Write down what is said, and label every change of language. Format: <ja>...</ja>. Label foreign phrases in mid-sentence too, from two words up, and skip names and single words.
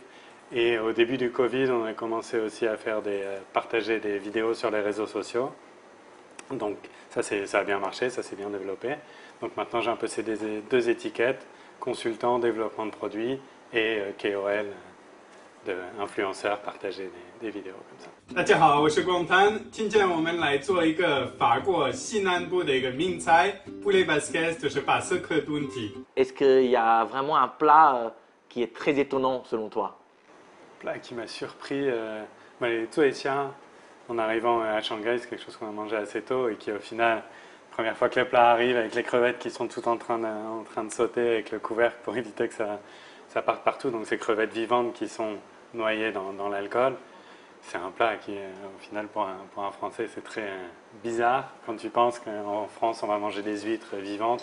<fr>Et au début du Covid, on a commencé aussi à faire partager des vidéos sur les réseaux sociaux. Donc ça a bien marché, ça s'est bien développé. Donc maintenant j'ai un peu ces 2 étiquettes, consultant, développement de produits et KOL, influenceur, partager des vidéos comme ça.</fr> <zh>大家好，我是光滩。今天我们来做一个法国西南部的一个名菜</zh> <fr>poulet basquez，</fr> <zh>就是巴斯克炖鸡。</zh> <fr>Est-ce qu'il y a vraiment un plat qui est très étonnant selon toi? Plat qui m'a surpris, les tuexiang. En arrivant à Shanghai, c'est quelque chose qu'on a mangé assez tôt et qui au final, première fois que le plat arrive avec les crevettes qui sont toutes en train de sauter avec le couvercle pour éviter que ça parte partout, donc ces crevettes vivantes qui sont noyées dans l'alcool, c'est un plat qui, au final, pour un Français, c'est très bizarre quand tu penses qu'en France, on va manger des huîtres vivantes.</fr>